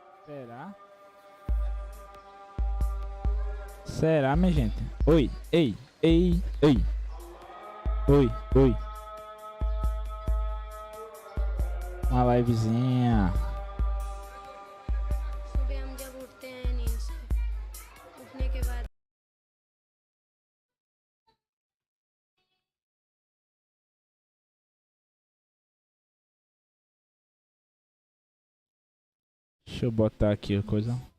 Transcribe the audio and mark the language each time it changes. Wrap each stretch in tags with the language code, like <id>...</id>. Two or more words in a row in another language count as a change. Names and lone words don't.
<pt>Será? Será, minha gente? Oi, ei, ei, ei. Oi, oi. Uma livezinha.</pt> <hi>सुबह हम जब उठते हैं नींद से उठने के बाद</hi> <pt>Deixa eu botar aqui a coisa.</pt>